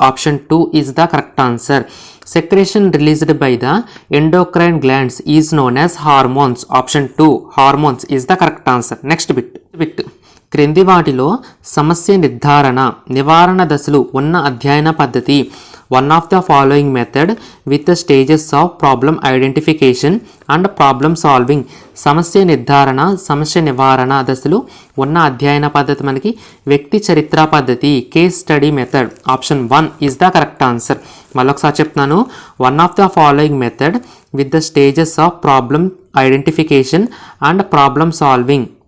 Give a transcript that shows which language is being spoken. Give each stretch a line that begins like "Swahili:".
English: Option 2 is the correct answer. Secretion released by the endocrine glands is known as hormones. Option 2 hormones is the correct answer.
Telugu: Next bit క్రింది వాటిలో సమస్య నిర్ధారణ, నివారణ దశలు ఉన్న అధ్యయన పద్ధతి.
English: One of the following method with the stages of problem identification and problem solving.
Telugu: సమస్య నిర్ధారణ, సమస్య నివారణ దశలు ఉన్న అధ్యయన పద్ధతి మనకి వ్యక్తి చరిత్ర పద్ధతి, case study method.
English: Option 1 is the correct answer.
Telugu: మళ్ళొకసారి చెప్తున్నాను.
English: One of the following method with the stages of problem identification and problem solving.